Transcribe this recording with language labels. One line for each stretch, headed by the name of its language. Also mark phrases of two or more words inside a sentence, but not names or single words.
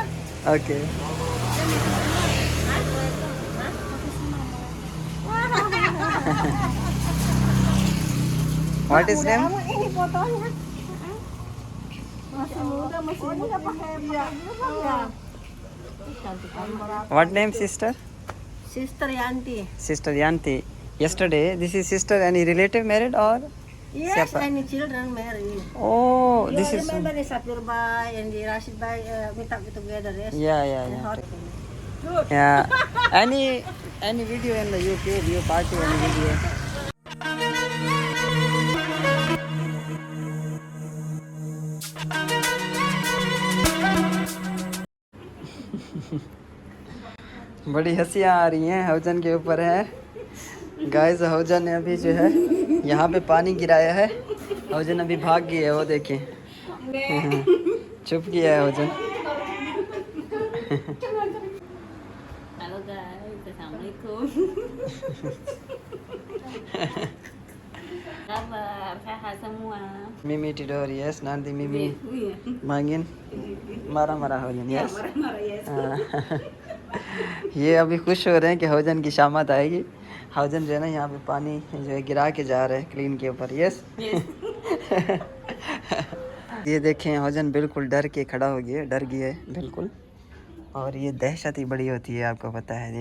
English: okay. what is name?
Indonesian: Ini fotonya. Masih muda, masih muda pakai ya.
English: what name sister? Sister Yanti. Sister Yanti. Yesterday, this is sister. Any relative married or? Yes,
Indonesian: Siapa?
English: any children married. Oh, You this is. remember the Sapir Bai and the Rashid Bai meet up together, yes? Yeah. Yeah. Any video in the YouTube, you party any video.
Hindi: बड़ी हंसियाँ आ रही हैं. हौजन के ऊपर है गाइस. हौजन ने अभी जो है यहाँ पे पानी गिराया है. हौजन अभी भाग गई है. वो देखें चुप गया है हौजन.
Indonesian: Halo guys, assalamualaikum. Kabar, sehat semua. Mimi tidur, yes. Nanti Mimi main marah-marah Haujan, yes. Marah-marah, yes.
Hindi: ये अभी खुश हो रहे हैं कि हौजन की शामत आएगी. हाउजन जो है ना यहाँ पे पानी जो है गिरा के जा रहे हैं क्लीन के ऊपर। यस ये देखें हाउजन बिल्कुल डर के खड़ा हो गया, डर गया है बिल्कुल। और ये दहशत ही बड़ी होती है, आपको पता है।